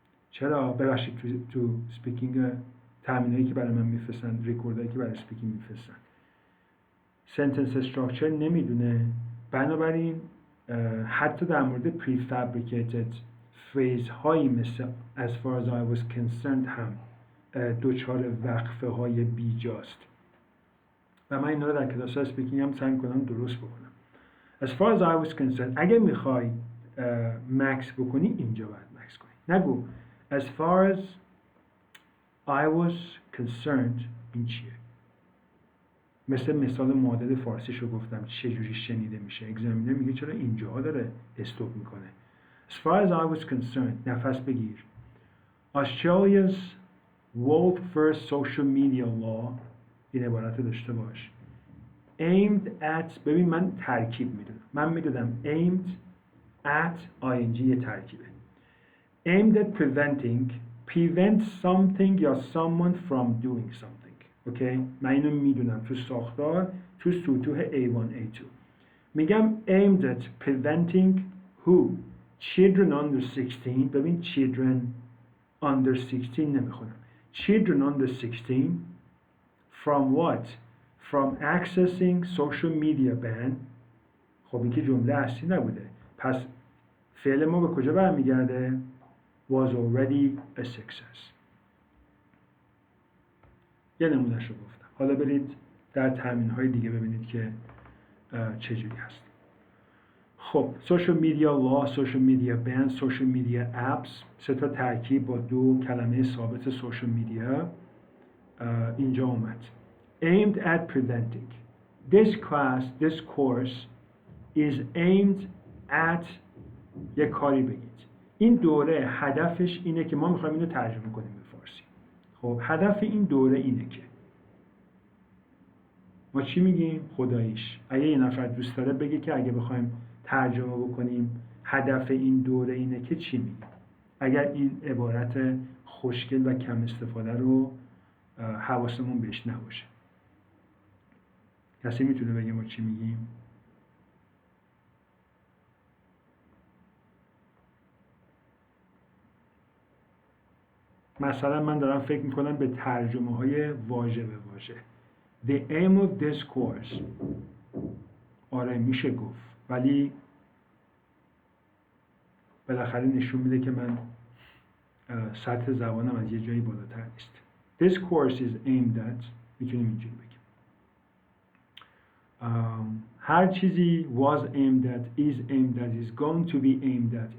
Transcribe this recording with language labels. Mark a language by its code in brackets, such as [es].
[fa] چرا؟ ببخشید تو سپیکینگ تامینایی که برای من میفرستن، ریکوردایی که برای سپیکینگ میفرستن، سنتنس استراکچر نمیدونه، بنابراین حتی در مورد [en] prefabricated phrase [fa] هایی مثل [en] as far as I was concerned [fa] هم دوچار وقفه های بیجاست و من اینا رو در کلاس اسپیکینگ هم سعی می‌کنم درست بکنم. [en] as far as I was concerned [fa] اگه میخوای مکس بکنی اینجا باید مکس کنی، نگو [en] as far as I was concerned. [fa] این چیه؟ مثال معادل فارسیشو گفتم چجوری شنیده میشه. اگزامینر میگه چرا اینجاها داره استوب میکنه. [en] As far as I was concerned [fa] نفس بگیر. [en] Australia's world first social media law، [fa] این عبارت داشته باش، aimed at، ببین من ترکیب میدونم، من میدونم [en] aimed at ing [fa] یه ترکیبه. [en] aimed at prevent something یا someone from doing something. [fa] اوکی؟ من اینو میدونم تو ساختار، تو سطوح A1 A2 میگم [en] aimed at preventing who؟ [fa] children under 16. [en] ببین children under 16 نمیخونم. children under 16 from what؟ from accessing social media ban. [fa] خب این که جمله اصلی نبوده، پس فعل ما به کجا برمیگرده؟ [en] was already a success. [fa] یه نمونهش رو گفتم. حالا برید در تامین‌های دیگه ببینید که چجوری هست. [en] خب social media law, social media ban, social media apps [fa] 3 تا ترکیب با 2 کلمه ثابت [en] social media [fa] اینجا اومد. [en] Aimed at preventing. This course is aimed at [fa] یک کاری بگید. این دوره هدفش اینه که ما میخوایم اینو ترجمه کنیم به فارسی. خب هدف این دوره اینه که ما چی میگیم؟ خداییش. اگه یه نفر دوست داره بگه که اگه بخوایم ترجمه بکنیم هدف این دوره اینه که چی میگیم؟ اگر این عبارت خوشگل و کم استفاده رو حواسمون بهش نباشه. کسی میتونه بگه ما چی میگیم؟ مثلا من دارم فکر میکنم به ترجمه های واژه به واژه. [en] The aim of this course [fa] آره میشه گفت، ولی بالاخره نشون میده که من سطح زبانم از یه جایی بالاتر نیست. [en] This course is aimed at [fa] میتونیم اینجوری بگیم. هر چیزی [en] was aimed at, is aimed at, is going to be aimed at.